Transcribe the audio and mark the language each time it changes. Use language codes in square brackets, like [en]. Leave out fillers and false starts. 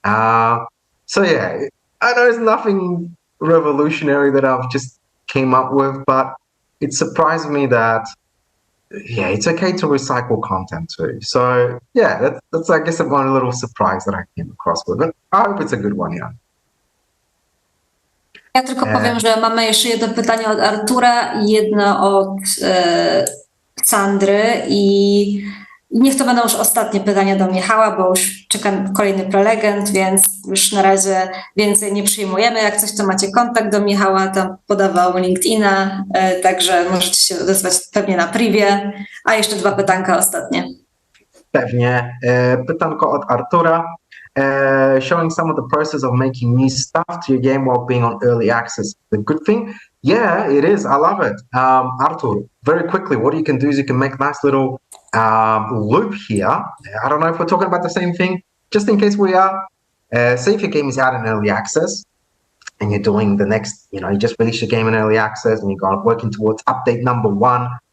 [en] So yeah, I know it's nothing revolutionary that I've just came up with, but it surprised me that, yeah, it's okay to recycle content too. So yeah, that's I guess one little surprise that I came across with it. I hope it's a good one, yeah. [pl] Ja tylko powiem, że mamy jeszcze jedno pytanie od Artura i jedno od Sandry i niech to będą już ostatnie pytania do Michała, bo już czeka kolejny prelegent, więc już na razie więcej nie przyjmujemy. Jak coś, to macie kontakt do Michała, tam podawał LinkedIna, także możecie się odezwać pewnie na privie. A jeszcze 2 pytanka ostatnie. Pewnie. Pytanko od Artura. [en] Showing some of the process of making new stuff to your game while being on early access. The good thing? Yeah, it is. I love it. Artur, very quickly, what you can do is you can make nice little loop here. I don't know if we're talking about the same thing. Just in case we are, say if your game is out in early access and you're doing the next, you just released your game in early access and you're working towards update number 1.